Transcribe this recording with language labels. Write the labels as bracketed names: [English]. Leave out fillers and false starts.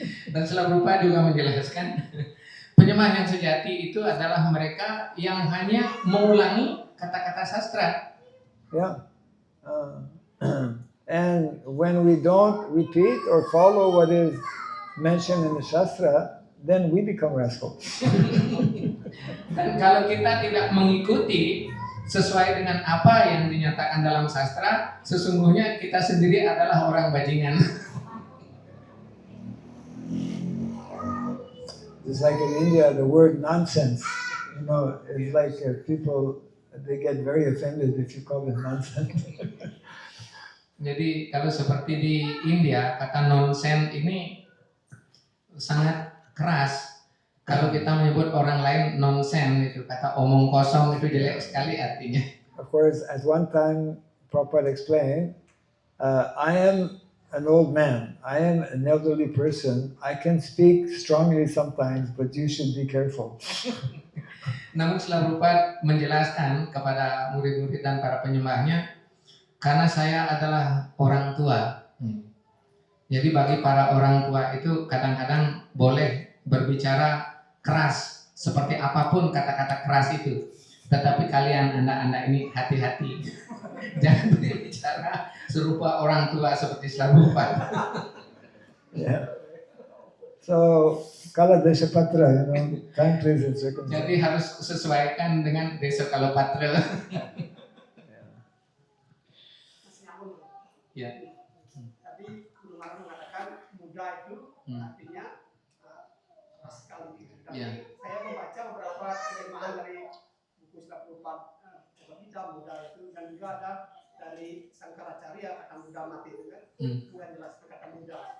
[Indonesian] Dan Srila Prabhupada juga menjelaskan, penyembah yang sejati itu adalah mereka yang hanya mengulangi kata-kata sastra. Yeah. [English] And when we don't repeat or follow what is mentioned in the Shastra, then we become rascals. [Indonesian] Dan kalau kita tidak mengikuti sesuai dengan apa yang dinyatakan dalam sastra, sesungguhnya kita sendiri adalah orang bajingan. [English] Just like in India, the word nonsense, is like people, they get very offended if you call it nonsense. [Indonesian] Jadi kalau seperti di India, kata nonsen ini sangat keras. Kalau kita menyebut orang lain nonsen, itu kata omong kosong, itu jelek sekali artinya. [English] of course, at one time, Prabhupada explained, I am an old man, I am an elderly person, I can speak strongly sometimes, but you should be careful. [Indonesian] Namun setelah Prabhupada menjelaskan kepada murid-murid dan para penyembahnya, karena saya adalah orang tua. Jadi bagi para orang tua itu kadang-kadang boleh berbicara keras, seperti apapun kata-kata keras itu. Tetapi kalian anak-anak ini hati-hati. Jangan berbicara serupa orang tua seperti Prabhupada. Yeah. [English] So, Kala Deshapatra, time, place, and circumstance. [Indonesian] Jadi harus sesuaikan dengan Desa Kalopatra. Masih nyambung. Ya. Tadi Guru Maharaj mengatakan muda itu artinya raskal gitu. Tapi Ya. saya membaca beberapa terjemahan dari buku Prabhupada Bhagavad muda itu, dan juga ada dari Sangkaracarya kata muda mati itu kan, itu yang jelas kata muda.